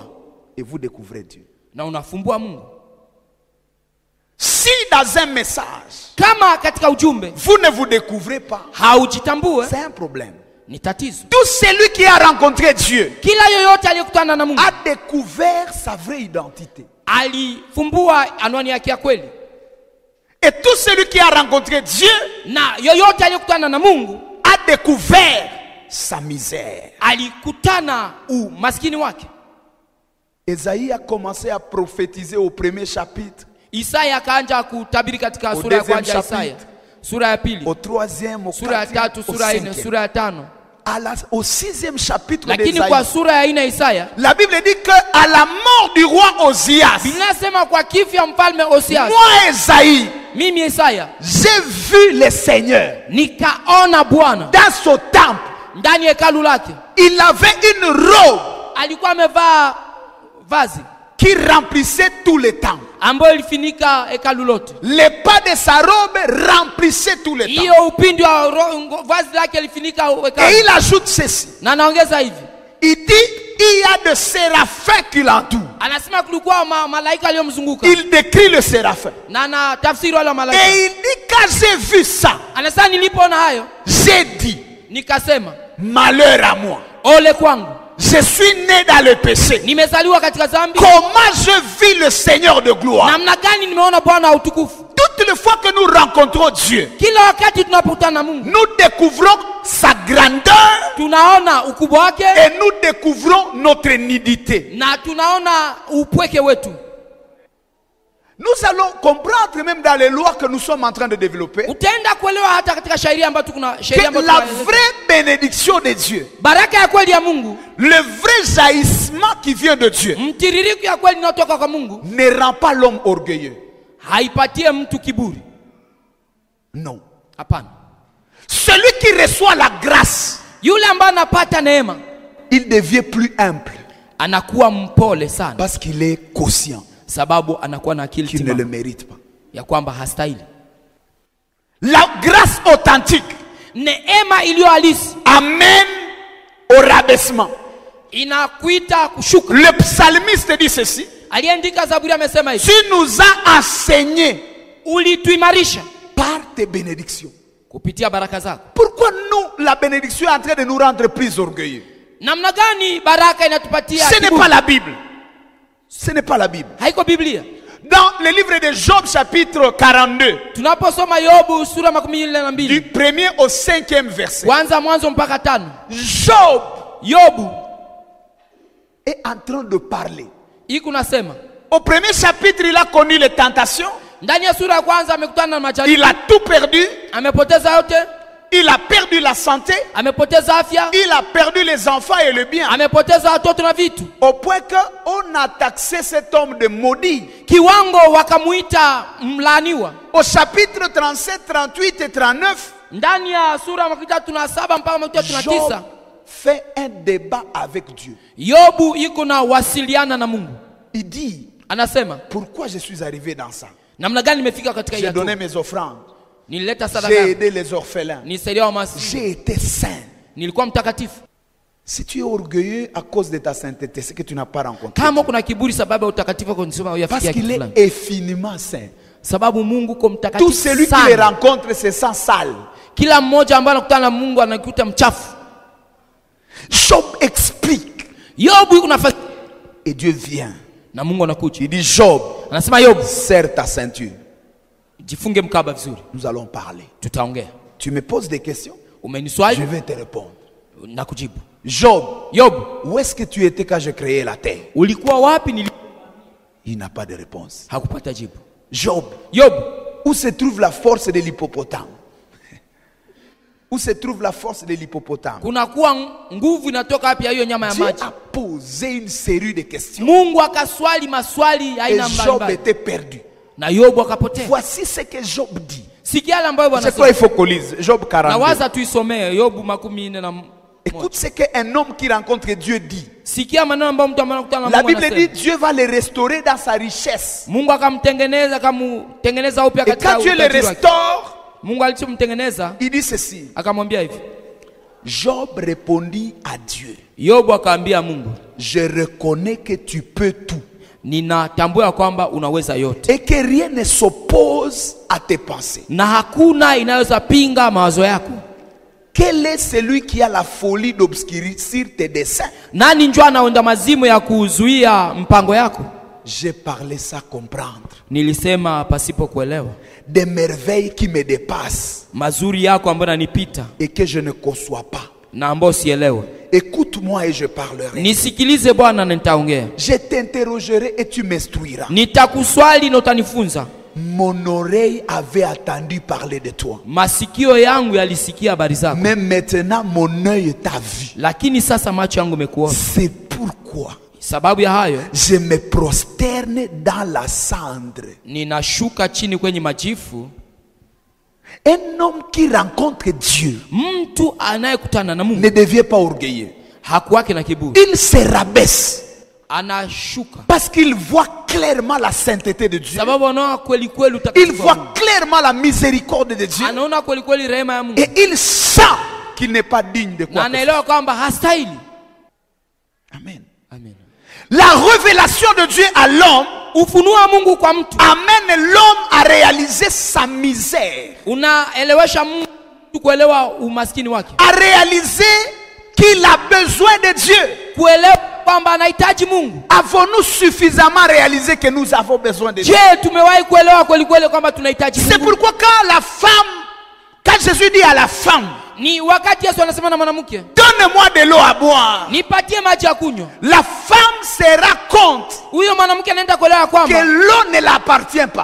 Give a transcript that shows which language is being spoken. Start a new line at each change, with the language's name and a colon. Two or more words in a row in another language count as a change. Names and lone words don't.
French: Et vous découvrez Dieu.
Swahili: Na unafumbua Mungu.
French: Si dans un message,
Swahili: kama katika ujumbe,
French: vous ne vous découvrez pas,
Swahili: haujitambue,
French: c'est un problème.
Swahili: Ni tatizo.
French: Tout celui qui a rencontré Dieu,
Swahili: kila yoyote aliyekutana na Mungu,
French: a découvert sa vraie identité.
Swahili: Alifumbua anwani yake ya kweli.
French: Et tout celui qui a rencontré Dieu,
Swahili: na yoyote aliyekutana na Mungu,
French: a découvert sa misère.
Swahili: Alikutana umaskini wake.
French: Esaïe a commencé à prophétiser au premier chapitre.
Swahili: Isaya akaanza kutabiri katika sura ya kwanza ya Isaya. Sura ya pili.
French: Au troisième, au
Swahili: sura ya tatu, sura ya nne, sura ya tano.
French: Au sixième chapitre
Swahili: lakini kwa sura ya 4 Isaya,
French: la Bible dit que à la mort du roi Osias,
Swahili: inasema kwa kifo ya mfalme Osias,
French: moi Esaïe,
Swahili: mimi Isaya,
French: j'ai vu le Seigneur
Swahili: nikaona Bwana
French: dans son temple
Swahili: ndani ya hekalu lake
French: il avait une robe
Swahili: alikuwa amevaa vazi
French: qui remplissait tout le temple.
Swahili: ambayo ilifunika hekalu lote.
French: Les pas de sa robe remplissaient tout le temple.
Swahili: Hiyo upindi wa vazi lake ilifunika
French: Et
Swahili: hekalu.
French: il ajoute ceci.
Swahili: Na anaongeza hivi.
French: Il dit, il y a de séraphins qui l'entourent.
Swahili: Anasema kulikuwa malaika waliomzunguka.
French: Il décrit le séraphin.
Swahili: Na anatafsiri wale malaika.
French: Et il dit, quand j'ai vu ça,
Swahili: Anasema nilipoona hayo,
French: j'ai dit,
Swahili: nikasema,
French: malheur à moi.
Swahili: ole kwangu.
French: Je suis né dans le péché.
Swahili: Nimezaliwa katika dhambi.
French: Comment je vis le Seigneur de gloire?
Swahili: Namna gani nimeona Bwana wa utukufu?
French: Toutes les fois que nous rencontrons Dieu,
Swahili: Kila wakati tunapokutana na Mungu,
French: nous découvrons sa grandeur
Swahili: tunaona ukubwa wake
French: et nous découvrons notre nudité.
Swahili: na tunaona upweke wetu.
French: Nous allons comprendre même dans les lois que nous sommes en train de développer
Swahili: Utaenda kuelewa hata katika sheria ambayo tukuna sheria
French: que
Swahili: ambayo
French: la vraie bénédiction de Dieu,
Swahili: baraka ya kweli ya Mungu,
French: le vrai jaillissement qui vient de Dieu,
Swahili: mtiririko ya kweli inayotoka kwa Mungu
French: ne rend pas l'homme orgueilleux.
Swahili: haipatie mtu kiburi.
French: Non.
Swahili: Hapana.
French: Celui qui reçoit la grâce,
Swahili: Yule ambaye anapata neema
French: il devient plus humble
Swahili: anakuwa mpole sana,
French: parce qu'il est conscient
Swahili: sababu anakuwa na akili
French: qu'il ne le
Swahili: timamu
French: mérite pas.
Swahili: ya kwamba hastahili.
French: La grâce authentique
Swahili: Neema iliyo halisi
French: amène au rabaissement.
Swahili: inakuita kushuka.
French: Le psalmiste dit ceci:
Swahili: Aliandika Zaburi amesema hivi,
French: tu nous as enseigné
Swahili: ulituimarisha
French: par tes bénédictions.
Swahili: kupitia baraka zako.
French: Pourquoi nous, la bénédiction est en train de nous rendre plus orgueilleux?
Swahili: Namna gani baraka inatupatia
French: Ce n'est
Swahili: kiburi?
French: pas la Bible. Ce n'est pas la Bible.
Swahili: Haiko Biblia.
French: Dans le livre de Job chapitre 42,
Swahili: Tunaposoma Yobu sura 42
French: du 1er au 5e verset,
Swahili: kwanza mwanzo mpaka 5,
French: Job
Swahili: Yobu
French: est en train de parler.
Swahili: iko nasema,
French: Au premier chapitre, il a connu les tentations.
Swahili: ndani ya sura ya kwanza amekutana na majaribu,
French: Il a tout perdu.
Swahili: amepoteza yote,
French: Il a perdu la santé.
Swahili: amepoteza afya,
French: Il a perdu les enfants et le bien.
Swahili: amepoteza watoto na vitu,
French: Au point qu'on a taxé cet homme de maudit.
Swahili: kiwango wakamuita mlaaniwa.
French: Au chapitre 37, 38 et 39,
Swahili: Ndani ya sura ya 37 mpaka
French: Job
Swahili: 39
French: fait un débat avec Dieu.
Swahili: Yobu iko na wasiliana na Mungu.
French: Il dit,
Swahili: Anasema,
French: pourquoi je suis arrivé dans ça?
Swahili: namna gani nimefika katika hii
French: J'ai
Swahili: hatua?
French: donné mes offrandes.
Swahili: Nilileta sadaka,
French: J'ai aidé les orphelins.
Swahili: nisaidia wamaskini,
French: J'ai été saint.
Swahili: nilikuwa mtakatifu.
French: Si tu es orgueilleux à cause de ta sainteté, c'est que tu n'as pas rencontré.
Swahili: Kama kuna kiburi sababu ya utakatifu wako, nisema
French: Parce
Swahili: uyafikia kitu
French: qu'il
Swahili: fulani.
French: est infiniment saint.
Swahili: Sababu Mungu kwa
French: Tout
Swahili: mtakatifu
French: celui qui les
Swahili: sana.
French: rencontre se sent sale.
Swahili: Kila mmoja ambaye anakutana na Mungu anakuta mchafu.
French: Job explique.
Swahili: Yobu iko nafasi
French: Et Dieu vient.
Swahili: na Mungu anakuja.
French: Il dit, Job,
Swahili: Anasema Yobu,
French: serre ta ceinture.
Swahili: jifunge mkaba vizuri.
French: Nous allons parler.
Swahili: Tutaongea.
French: Tu me poses des questions, je
Swahili: Umeniswali
French: vais te répondre.
Swahili: na kujibu.
French: Job,
Swahili: Yobu,
French: où est-ce que tu étais quand je créais la terre?
Swahili: ulikuwa wapi
French: Il n'a pas de réponse.
Swahili: hakupata jibu.
French: Job,
Swahili: Yobu,
French: où se trouve la force de l'hippopotame? Où se trouve la force de l'hippopotame?
Swahili: kuna kuwa nguvu inatoka wapi ya hiyo nyama ya
French: Dieu
Swahili: maji?
French: a posé une série de questions.
Swahili: Mungu akaswali maswali ya
French: Et
Swahili: aina
French: Job
Swahili: mbalimbali
French: était perdu.
Swahili: na Yobu akapotea.
French: Voici ce que Job dit.
Swahili: Sikia yale ambayo Bwana
French: C'est quoi il faut qu'on lise? Job
Swahili: na 42. waza tuisomee Yobu 41.
French: Écoute ce qu'un homme qui rencontre Dieu dit.
Swahili: Sikia maneno ambayo mtu ambaye anakutana na
French: La
Swahili: Mungu
French: Bible
Swahili: anasema.
French: dit Dieu va le restaurer dans sa richesse.
Swahili: Mungu akamtengeneza upya
French: Et
Swahili: katika
French: quand Dieu le
Swahili: utajiri wake.
French: restaure,
Swahili: Mungu alichomtengeneza
French: il dit ceci.
Swahili: akamwambia hivi.
French: Job répondit à Dieu.
Swahili: Yobu akaambia Mungu,
French: Je reconnais que tu peux tout
Swahili: ninatambua kwamba unaweza yote
French: et que rien ne s'oppose à tes pensées.
Swahili: na hakuna inaweza pinga mawazo yako.
French: Quel est celui qui a la folie d'obscurcir tes desseins?
Swahili: Nani njoo anaenda mazimu ya kuzuia mpango yako?
French: J'ai parlé sans comprendre.
Swahili: Nilisema pasipo kuelewa.
French: Des merveilles qui me dépassent
Swahili: Mazuri yako ambayo yanipita
French: et que je ne conçois pas.
Swahili: na ambayo sielewe.
French: Écoute-moi et je parlerai.
Swahili: Nisikilize Bwana na nitaongea.
French: Je t'interrogerai et tu m'instruiras.
Swahili: Nitakuswali na utanifunza.
French: Mon oreille avait attendu parler de toi.
Swahili: Masikio yangu yalisikia habari zako.
French: Mais maintenant mon œil t'a vu.
Swahili: Lakini sasa macho yangu yamekuona.
French: C'est pourquoi
Swahili: Sababu ya hayo
French: je me prosterne dans la cendre.
Swahili: ninashuka chini kwenye majifu
French: Un homme qui rencontre Dieu
Swahili: Mtu anayekutana na Mungu
French: ne devient pas orgueilleux.
Swahili: hakuwake na kiburi,
French: Il se rabaisse
Swahili: anashuka
French: parce qu'il voit clairement la sainteté de Dieu.
Swahili: sababu anaona kweli kweli
French: Il
Swahili: utakatifu wa Mungu.
French: voit clairement la miséricorde de Dieu.
Swahili: Anaona kweli kweli rehema ya Mungu
French: Et il sent qu'il n'est pas digne de
Swahili: na
French: quoi que ce
Swahili: anaelewa kwamba hastahili.
French: soit. Amen.
Swahili: Amen.
French: La révélation de Dieu à l'homme
Swahili: Ufunuo wa Mungu kwa mtu
French: amène l'homme à réaliser sa misère,
Swahili: unaelewesha mtu kuelewa umaskini wake,
French: à réaliser qu'il a besoin de Dieu.
Swahili: kuelewa kwamba anahitaji Mungu.
French: Avons-nous suffisamment réalisé que nous avons besoin de Dieu?
Swahili: Je, tumewahi kuelewa kweli kweli kwamba tunahitaji
French: C'est
Swahili: Mungu?
French: pourquoi quand Jésus dit à la femme,
Swahili: Ni wakati Yesu anasema na mwanamke,
French: donne-moi de l'eau à boire,
Swahili: nipatie maji ya kunywa,
French: la femme se rend compte
Swahili: huyo mwanamke anaenda kuelewa
French: que
Swahili: kwamba
French: l'eau ne l'appartient pas.